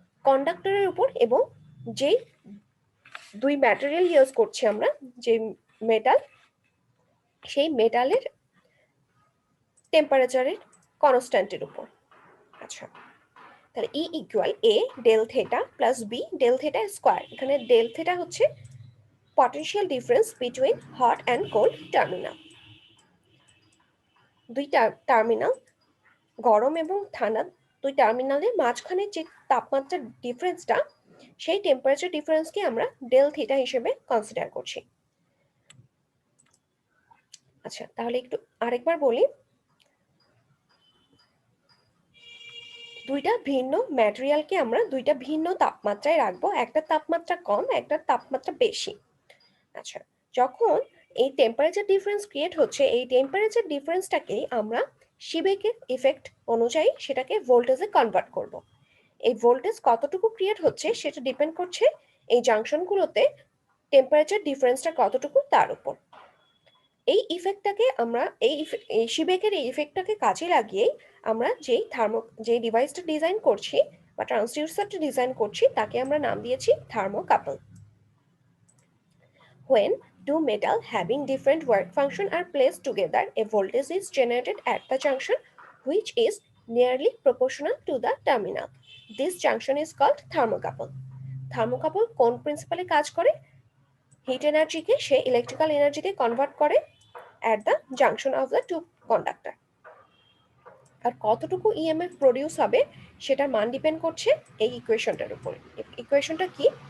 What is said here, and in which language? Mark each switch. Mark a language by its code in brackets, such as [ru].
[bn] কন্ডাক্টরের উপর, এবং যেই দুই ম্যাটেরিয়াল ইউজ করছি আমরা, যে মেটাল, সেই মেটালের টেম্পারেচারের কনস্ট্যান্টের উপর। আচ্ছা, তাহলে ই ইকুয়াল এ del theta plus B del theta square. এখানে ডেল থেটা হচ্ছে [en] potential difference between hot and cold terminal. [bn] দুই টার্মিনাল, গরম এবং ঠান্ডা দুই টার্মিনালের মাঝখানে যে তাপমাত্রার ডিফারেন্সটা, সেই টেম্পারেচার ডিফারেন্সকে আমরা ডেল থিটা হিসেবে কনসিডার করছি। আচ্ছা, তাহলে একটু আরেকবার বলি, দুইটা ভিন্ন ম্যাটেরিয়ালকে আমরা দুইটা ভিন্ন তাপমাত্রায় রাখবো, একটা তাপমাত্রা কম, একটা তাপমাত্রা বেশি। আচ্ছা, যখন এই টেম্পারেচার ডিফারেন্স ক্রিয়েট হচ্ছে, এই টেম্পারেচার ডিফারেন্সটাকে আমরা সিবেকের ইফেক্ট অনুযায়ী সেটাকে ভোল্টেজে কনভার্ট করব। এই ভোল্টেজ কতটুকু ক্রিয়েট হচ্ছে সেটা ডিপেন্ড করছে এই জাংশনগুলোতে টেম্পারেচার ডিফারেন্সটা কতটুকু তার উপর। এই ইফেক্টটাকে আমরা এই সিবেকের এই ইফেক্টটাকে কাজে লাগিয়ে আমরা যে ডিভাইসটা ডিজাইন করছি বা ট্রান্সডিউসারটা ডিজাইন করছি, তাকে আমরা নাম দিয়েছি thermocouple. [en] When two metal having different work function are placed together, a voltage is generated at the junction which is nearly proportional to the terminal. This junction is called thermocouple. [bn] Thermocouple কোন প্রিন্সিপালে কাজ করে? Hit এনার্জিকে সে electrical এনার্জিতে convert করে [en] at the junction of the two conductor. [bn] আর কতটুকু EMF produce হবে সেটার মান depend করছে এই ইকুয়েশনটার উপর। ইকুয়েশনটা কি?